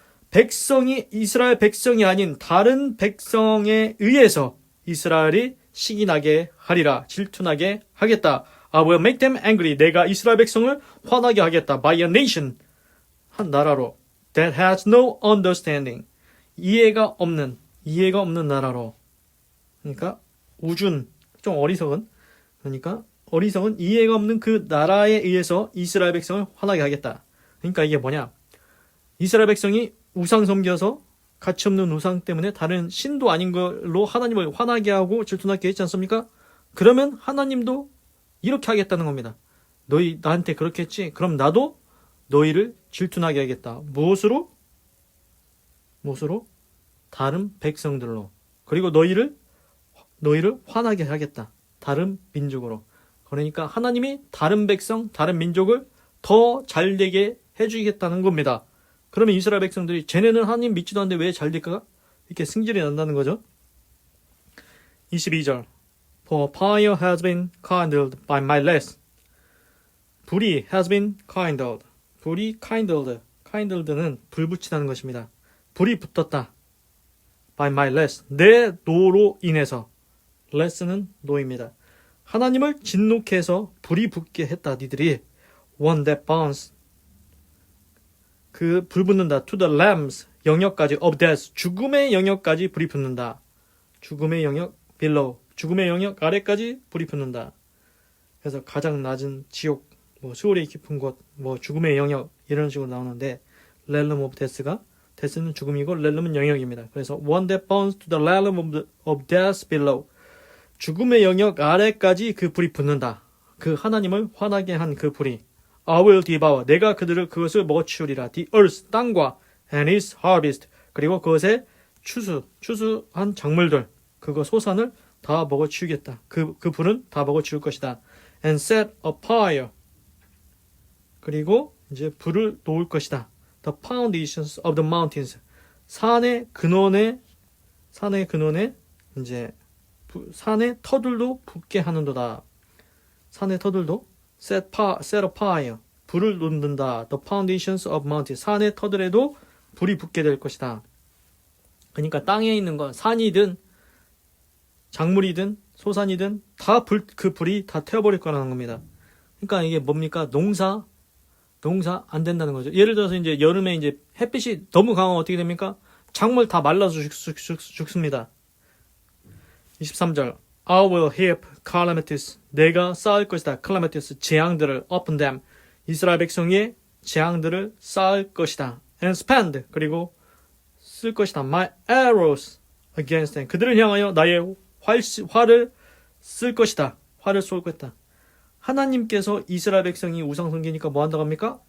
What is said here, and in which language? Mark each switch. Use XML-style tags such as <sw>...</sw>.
<ko>백성이 이스라엘 백성이 아닌 다른 백성에 의해서 이스라엘이 시기나게 하리라. 질투나게 하겠다.</ko> <en>I will make them angry.</en> <ko>내가 이스라엘 백성을 화나게 하겠다.</ko> <en>By a nation.</en> <ko>한 나라로.</ko> <en>that has no understanding.</en> <ko>이해가 없는 나라로. 그러니까 우준, 좀 어리석은. 그러니까 어리석은 이해가 없는 그 나라에 의해서 이스라엘 백성을 화나게 하겠다. 그러니까 이게 뭐냐? 이스라엘 백성이 우상 섬겨서 가치 없는 우상 때문에 다른 신도 아닌 걸로 하나님을 화나게 하고 질투나게 했지 않습니까? 그러면 하나님도 이렇게 하겠다는 겁니다. 너희 나한테 그렇게 했지? 그럼 나도 너희를 질투나게 하겠다. 무엇으로? 다른 백성들로. 그리고 너희를 화나게 하겠다. 다른 민족으로. 그러니까 하나님이 다른 백성, 다른 민족을 더 잘되게 해주겠다는 겁니다. 그러면 이스라엘 백성들이 쟤네는 하나님 믿지도 않는데 왜 잘될까? 이렇게 승질이 난다는 거죠.</ko> <en>22절 For fire has been kindled by my less.</en> <ko>불이</ko> <en>has been kindled.</en> <ko>불이 kindled. kindled는 불 붙이다는 것입니다. 불이 붙었다.</ko> <en>by my less.</en> <ko>내 노로 인해서. less는 노입니다. 하나님을 진노케 해서 불이 붙게 했다. 니들이</ko> <en>one that burns.</en> <ko>그 불 붙는다.</ko> <en>to the lambs.</en> <ko>영역까지</ko> <en>of death.</en> <ko>죽음의 영역까지 불이 붙는다. 죽음의 영역 below. 죽음의 영역 아래까지 불이 붙는다. 그래서 가장 낮은 지옥, 수월의 깊은 곳, 죽음의 영역 이런 식으로 나오는데</ko> <en>realm of death</en> <ko>가 death는 죽음이고 realm은 영역입니다.</ko> <en>그래서 one that burns to the realm of death below.</en> <ko>죽음의 영역 아래까지 그 불이 붙는다. 그 하나님을 화나게 한 그 불이</ko> <en>I will devour.</en> <ko>내가 그것을 먹어치우리라.</ko> <en>The earth,</en> <ko>땅과</ko> <en>and its harvest.</en> <ko>그리고 그것의 추수한 작물들, 그거 소산을 다 먹어치우겠다. 그 불은 다 먹어치울 것이다.</ko> <en>And set a fire.</en> <ko>그리고 이제 불을 놓을 것이다.</ko> <en>The foundations of the mountains.</en> <ko>산의 근원에 이제 산의 터들도 붙게 하는도다. 산의 터들도</ko> <en>set a fire.</en> <ko>불을 놓는다.</ko> <en>The foundations of mountains.</en> <ko>산의 터들에도 불이 붙게 될 것이다. 그러니까 땅에 있는 건 산이든 작물이든 소산이든 다 그 불이 다 태워버릴 거라는 겁니다. 그러니까 이게 뭡니까? 농사 안 된다는 거죠. 예를 들어서 이제 여름에 이제 햇빛이 너무 강하면 어떻게 됩니까? 작물 다 말라서 죽습니다.</ko> <en>23절 I will heap calamities.</en> <ko>내가 쌓을 것이다. calamities.</ko> <en>재앙들을 upon them.</en> <ko>이스라엘 백성의 재앙들을 쌓을 것이다.</ko> <en>and spend.</en> <ko>그리고 쓸 것이다.</ko> <en>my arrows against them.</en> <ko>그들을 향하여 나의 활을 쓸 것이다. 활을 쏠 것이다. 하나님께서 이스라엘 백성이 우상 섬기니까 뭐 한다고 합니까?</ko>